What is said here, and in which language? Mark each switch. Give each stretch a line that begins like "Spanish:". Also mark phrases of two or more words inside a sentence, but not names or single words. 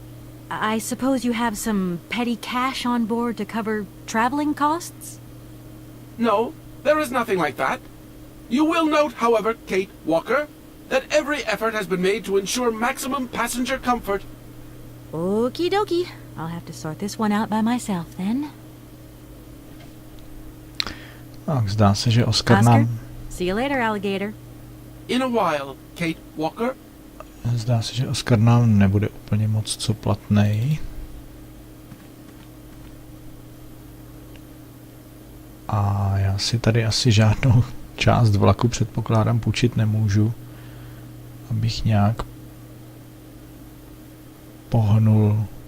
English: I suppose you have some petty cash on board to cover traveling costs? No, there is nothing like that. You will note, however, Kate Walker, that every effort has been made to ensure maximum passenger comfort. Okie dokie. I'll have to sort this one out by myself then.
Czech: Tak, zdá se, že Oscar Oscar? nám...
English: See you later, alligator. In a while, Kate Walker.
Czech: Zdá se, že Oscar nám nebude úplně moc co platnej. A já si tady asi žádnou část vlaku předpokládám půjčit nemůžu, abych nějak pohnul.